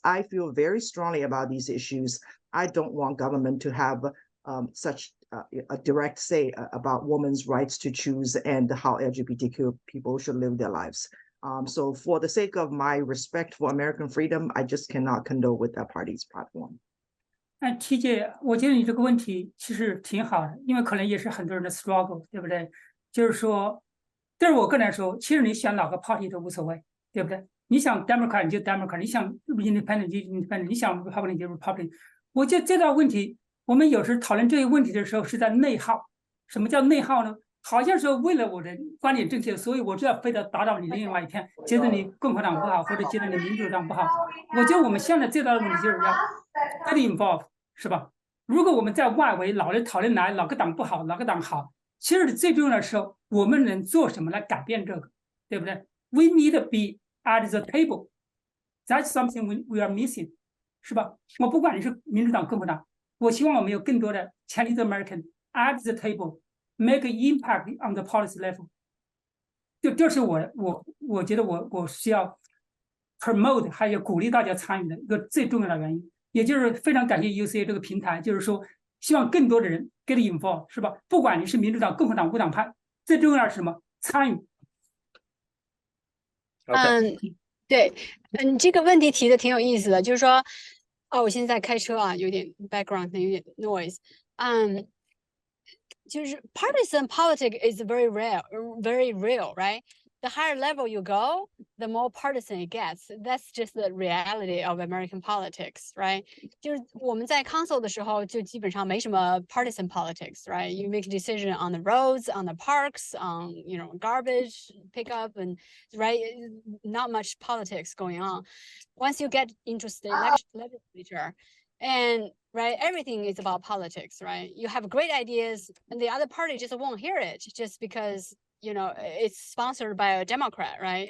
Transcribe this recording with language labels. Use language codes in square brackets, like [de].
[en] I feel very strongly about these issues. I don't want government to have such a direct say about women's rights to choose and how LGBTQ people should live their lives. So for the sake of my respect for American freedom, I just cannot condone with that party's platform. [zh] TJ， 我觉得你这个问题其实挺好的，因为可能也是很多人的 struggle， 对不对？就是说，对我个人来说，其实你想哪个 party 都无所谓，对不对？你想 Democrat 你就 Democrat， 你想 Independent 就 Independent， 你想 Republican 就 Republican。我觉得这道问题，我们有时讨论这个问题的时候是在内耗。什么叫内耗呢？好像说为了我的观点正确，所以我就要非得打倒你另外一片，觉得你共和党不好，或者觉得你民主党不好。我觉得我们现在最大的问题就是要 [en] get involved。 [zh] 是吧？如果我们在外围老是讨论哪个党不好，哪个党好，其实最重要的时候，我们能做什么来改变这个，对不对 ？ [en] We need to be at the table. That's something we are missing， [zh] 是吧？ 我不管你是民主党、共和党，我希望我们有更多的 [en] Chinese American at the table, make an impact on the policy level。 [zh] 这是我觉得我需要 promote 还有鼓励大家参与的一个最重要的原因。也就是非常感谢 UCA 这个平台，就是说希望更多的人 [en] get involved， [zh] 是吧？不管你是民主党、共和党、无党派，最重要的是什么？参与。对，这个问题提的挺有意思的，就是说，我现在开车啊，有点 background，有点 noise，就是 [en] partisan politics is very real, right? The higher level you go, the more partisan it gets. That's just the reality of American politics, right? [zh] 就是我们在 council 的时候，就基本上没什么 [en] partisan politics, right? You make a decision on the roads, on the parks, on garbage pickup, and right, not much politics going on. Once you get into state legislature, and right, everything is about politics, right? You have great ideas, and the other party just won't hear it, just because it's sponsored by a Democrat, right?